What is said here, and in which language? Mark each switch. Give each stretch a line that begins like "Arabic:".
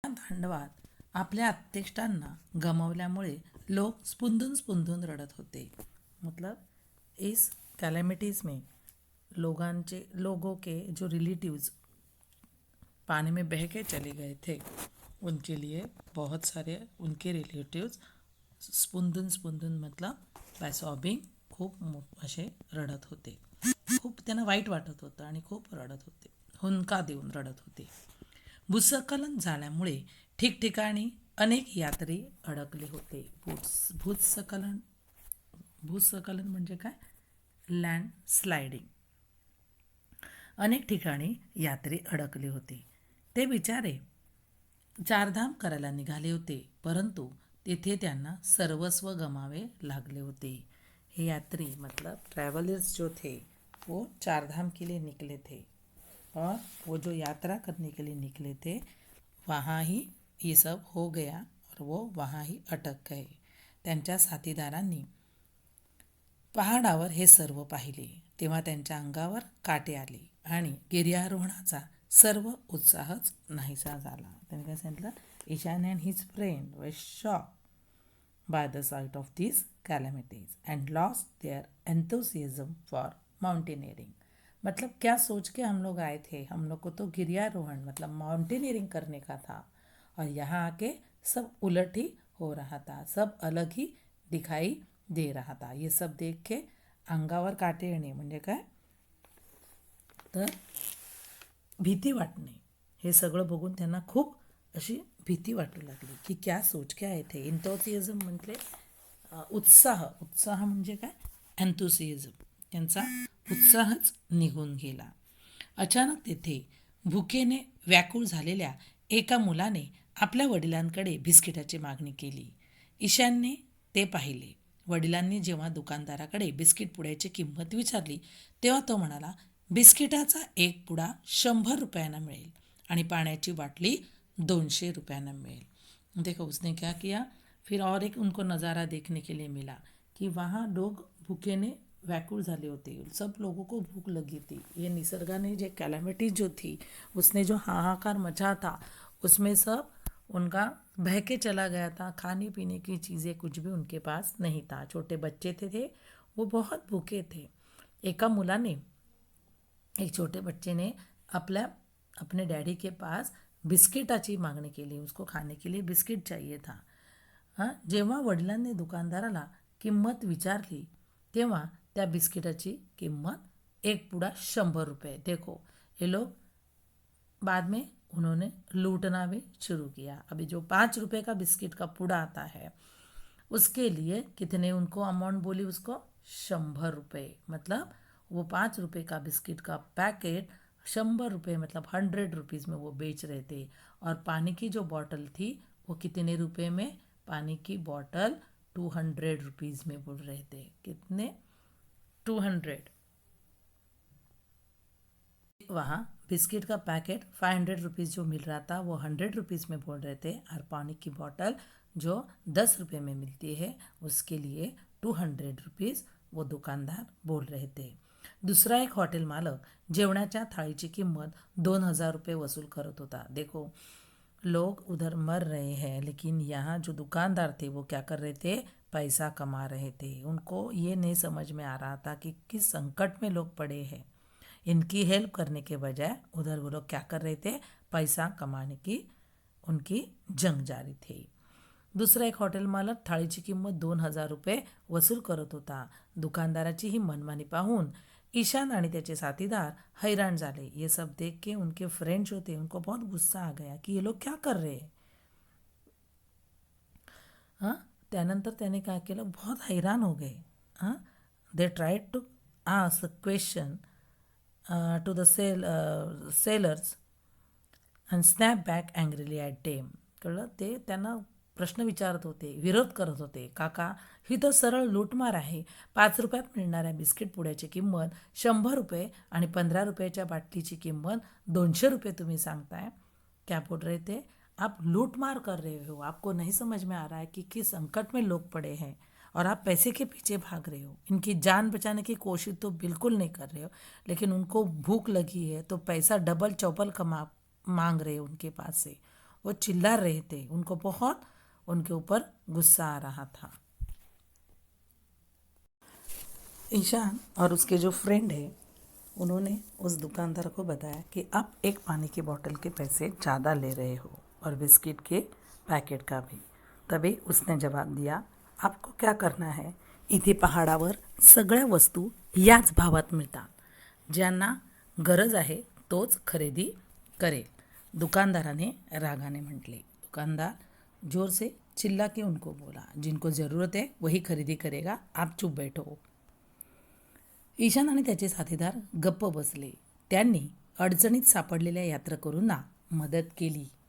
Marathi: तांडवात आपल्या आप्तेष्टांना गमावल्यामुळे लोग स्पुंदून स्पुंदून रडत होते.
Hindi: मतलब इस कैलेमिटीज़ में लोगों के जो रिलेटिव्स पानी में बह के चले गए थे, उनके लिए बहुत सारे उनके रिलेटिव्स
Marathi: स्पुंदून स्पुंदून मतलब बाय सॉबिंग खूप असे रडत होते. खूप त्यांना वाईट वाटत होतं आणि खूप रडत होते, हुंदका देऊन रडत होते. भूस्खलन झाल्यामुळे ठिकठिकाणी अनेक यात्री अडकले होते. भूस्खलन भूस्खलन म्हणजे काय? Land sliding. अनेक ठिकाणी यात्री अडकले होते. ते बिचारे चारधाम करायला निघाले होते, परंतु तिथे त्यांना सर्वस्व गमावे लागले होते.
Hindi: हे यात्री मतलब ट्रैवलर्स जो थे वो चारधाम के लिए निकले थे, और वो जो यात्रा करने के लिए निकले थे वहाँ ही ये सब हो गया और वो वहाँ ही अटक गए.
Marathi: त्यांच्या साथीदारांनी पहाडावर हे सर्व पाहिले तेव्हा त्यांच्या अंगावर काटे आले आणि गिर्यारोहणाचा सर्व उत्साहच नाहीसा झाला. त्यांनी काय सांगितलं?
English: Ishan and his friend were shock by the sight of these calamities and lost their enthusiasm for mountaineering.
Hindi: मतलब क्या सोच के हम लोग आए थे? हम लोग को तो गिर्यारोहण मतलब माउंटेनियरिंग करने का था, और यहाँ आके सब उलट ही हो रहा था, सब अलग ही दिखाई दे रहा था. ये सब देख के
Marathi: अंगावर काटे येणे म्हणजे काय? तर भीती वाटणे. हे सगळं बघून त्यांना खूप अशी भीती वाटू लागली की
Hindi: क्या सोच
Marathi: क्या आहे ते. एन्थुसियाझम म्हणजे उत्साह म्हणजे काय? एन्थुसियाझम. त्यांचा उत्साहच निघून गेला. अचानक तेथे भुकेने व्याकुळ झालेल्या एका मुलाने आपल्या वडिलांकडे बिस्किटाची मागणी केली. ईशानने ते पाहिले. वडिलांनी जेव्हा दुकानदाराकडे बिस्किट पुड्याची किंमत विचारली तेव्हा तो म्हणाला, बिस्किटाचा एक पुडा 100 रुपयांना मिळेल आणि पाण्याची बाटली 200 रुपयांना मिळेल.
Hindi: देखो उसने क्या किया, फिर और एक उनको नज़ारा देखने के लिए मिला कि वहाँ लोग भूखे ने
Marathi: व्याकुल झाले होते.
Hindi: सब लोगों को भूख लगी थी. ये निसर्गाने जो कैलामिटी जो थी उसने जो हाहाकार मचा था उसमें सब उनका बह के चला गया था. खाने पीने की चीज़ें कुछ भी उनके पास नहीं था. छोटे बच्चे थे वो बहुत भूखे थे.
Marathi: एका मुलाने
Hindi: एक छोटे बच्चे ने अपने डैडी के पास
Marathi: बिस्किटाची मागणी केली.
Hindi: उसको खाने के लिए बिस्किट चाहिए था.
Marathi: जेव्हा वडिलांनी दुकानदाराला किंमत विचारली तेव्हा त्या बिस्किटाची किंमत एक पुडा 100 रुपये.
Hindi: देखो ये लोग बाद में उन्होंने लूटना भी शुरू किया. अभी जो 5 रुपये का बिस्किट का पुडा आता है उसके लिए कितने उनको अमाउंट बोली? उसको 100 रुपये. मतलब वो 5 रुपये का बिस्किट का पैकेट 100 रुपये मतलब 100 रुपीज़ में वो बेच रहे थे. और पानी की जो बॉटल थी वो कितने रुपये में? पानी की बॉटल 200 रुपीज़ में बोल रहे थे. कितने? 200. वहाँ बिस्किट का पैकेट 500 रुपीज़ जो मिल रहा था वो 100 रुपीज़ में बोल रहे थे, और पानी की बॉटल जो 10 रुपये में मिलती है उसके लिए 200 रुपीज़ वो दुकानदार बोल रहे थे.
Marathi: दूसरा एक हॉटेल मालक जेवणाच्या थाळीची किंमत 2000 रुपये वसूल करत होता.
Hindi: देखो लोग उधर मर रहे हैं, लेकिन यहाँ जो दुकानदार थे वो क्या कर रहे थे? पैसा कमा रहे थे. उनको ये नहीं समझ में आ रहा था कि किस संकट में लोग पड़े हैं. इनकी हेल्प करने के बजाय उधर वो लोग क्या कर रहे थे? पैसा कमाने की उनकी जंग जारी थी.
Marathi: दुसरा एक हॉटेल मालक थाळीची किंमत 2000 रुपये वसूल करत होता. दुकानदाराची ही मनमानी पाहून ईशान आणि त्याचे साथीदार हैरान झाले.
Hindi: ये सब देख के उनके फ्रेंड जो थे उनको बहुत गुस्सा आ गया कि ये लोग क्या कर रहे हैं.
Marathi: त्यानंतर त्याने काय केलं?
Hindi: बहुत हैरान हो गए.
English: They tried to ask question to the sellers and snap back angrily at them.
Marathi: कळलं? ते त्यांना प्रश्न विचारत होते, विरोध करत होते. काका, ही तर सरळ लूटमार आहे. 5 रुपयात मिळणाऱ्या बिस्किट पुड्याची किंमत 100 रुपये आणि 15 रुपयाच्या बाटलीची किंमत 200 रुपये तुम्ही सांगताय.
Hindi: क्या बोल रहे थे? आप लूटमार कर रहे हो. आपको नहीं समझ में आ रहा है कि किस संकट में लोग पड़े हैं और आप पैसे के पीछे भाग रहे हो. इनकी जान बचाने की कोशिश तो बिल्कुल नहीं कर रहे हो, लेकिन उनको भूख लगी है तो पैसा डबल चौपल मांग रहे हो उनके पास से. वो चिल्ला रहे थे, उनको बहुत उनके ऊपर गुस्सा आ रहा था। ईशान और उसके जो फ्रेंड है उन्होंने उस दुकानदार को बताया कि आप एक पानी की बोतल के पैसे ज़्यादा ले रहे हो और बिस्किट के पॅकेट का भी।
Marathi: तभी उसने जवाब दिया,
Hindi: आपको क्या करना है,
Marathi: इथे पहाडावर सगळ्या वस्तू याच भावात मिळतात, ज्यांना गरज आहे तोच खरेदी करेल, दुकानदाराने रागाने म्हटले।
Hindi: दुकानदार जोर से चिल्ला के उनको बोला, जिनको ज़रूरत है वही खरेदी करेगा, आप चुप बैठो।
Marathi: ईशान आणि त्याचे साथीदार गप्प बसले। त्यांनी अडचणीत सापडलेल्या यात्रेकरूंना मदत केली।